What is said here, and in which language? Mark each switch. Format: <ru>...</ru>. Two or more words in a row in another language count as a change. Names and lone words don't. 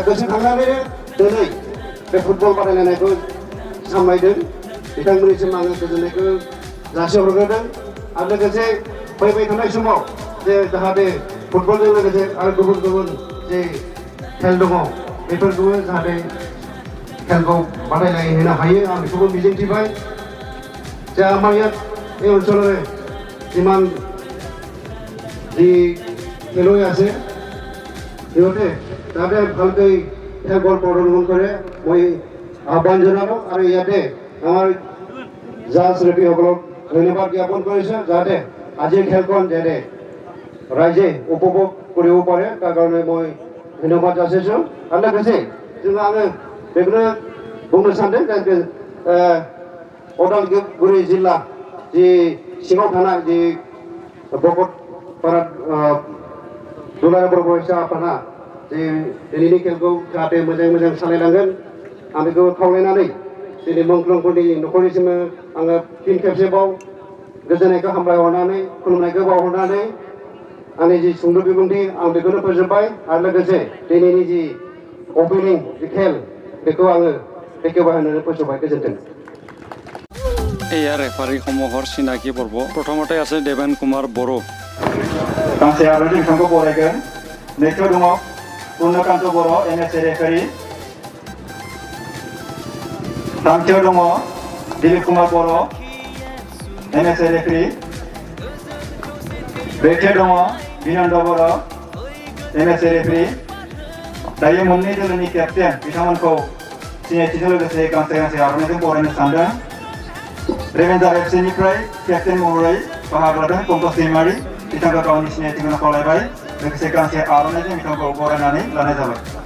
<brx>गोसोखांनानैनो दिनै बे फुटबल बादायलायनायखौ सामलायदों बिथांमोननिसिम आङो गोजोननायखौ जासिहरग्रोदों आरो लोगोसे फैबाय थानाय समाव जे जाहाथे फुटबलजों लोगोसे आरो गुबुन गुबुन जे खेल दङ बेफोरखौबो जाहाथे खेलखौ बादायलायहोनो हायो आं बेखौबो मिजिंथिबाय</brx> <as>যে আমাৰ ইয়াত এই অঞ্চলৰে যিমান যি খেলুৱৈ আছে সিহঁতে তাতে ভালকৈ খেল প্ৰদৰ্শন কৰে মই আহ্বান জনালোঁ আৰু ইয়াতে আমাৰ জাজ ৰেফাৰীসকলক ধন্যবাদ জ্ঞাপন কৰিছোঁ যাতে আজিৰ খেলখন যাতে ৰাইজে উপভোগ কৰিব পাৰে তাৰ কাৰণে মই ধন্যবাদ যাচিছোঁ আৰু</as> <brx>लोगोसे जोङो आङो बेखौनो बुंनो सानदों जे उदालगुरि जिल्ला जि सिङाव थानाय जि भकतपारा दुलाराय बर' फरायसा आफादा जे दिनैनि खेलखौ जाहाथे मोजां सालायलांगोन आं बेखौ खावलायनानै दिनै मुंख्लंफोरनि न'खरनिसिम आङो फिन खेबसेबाव गोजोननायखौ हामलायहरनानै खुलुमनायखौ बावहरनानै आंनि जि सुंद' बिबुंथि आं बेखौनो फोजोबबाय आरो लोगोसे दिनैनि जि अपेनिं जि खेल बेखौ आङो बेखेवबाय होननानै फोजोबबाय गोजोन्थों</brx> <as>এয়া ৰেফাৰী সমূহৰ চিনাকি পৰ্ব প্ৰথমতে আছে দেবেন কুমাৰ বড়ো</as> <brx>गांसे आरो बिथांखौ बरायगोन नैथियाव दङ पुर्णकान्त बर' NSA रेफारि थामथियाव दङ दिलीप कुमार बर' NSA रेफारि ब्रैथियाव दङ बिनन्द बर' NSA रेफारि दायो मोननै दोलोनि केप्टेन बिथांमोनखौ सिनायथिजों लोगोसे गांसे आर'नाइजों बरायनो सानदों रेभेन्जार एफसिनिफ्राय केप्टेन महरै बाहागो लादों पंकज दैमारि बिथांखौ गावनि सिनायथिखौ खावलायबाय लोगोसे गांसे आर'नाइजों बिथांखौ बरायनानै लानाय जाबाय</brx>